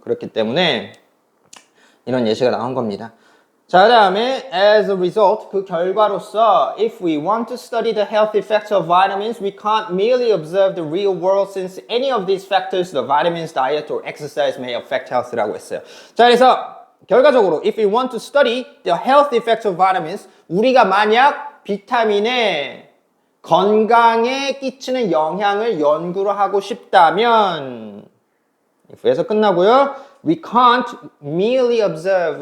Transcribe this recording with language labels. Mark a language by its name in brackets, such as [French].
[Korean] 그렇기 때문에 이런 예시가 나온 겁니다. 자, 그 다음에 [English] as a result, [Korean] 그 결과로서 [English] if we want to study the health effects of vitamins, we can't merely observe the real world since any of these factors, the vitamins, diet, or exercise may affect health [Korean] 라고 했어요. 자, 그래서 결과적으로 [English] if we want to study the health effects of vitamins, [Korean] 우리가 만약 비타민의 건강에 끼치는 영향을 연구를 하고 싶다면 if에서 끝나고요. [English] We can't merely observe.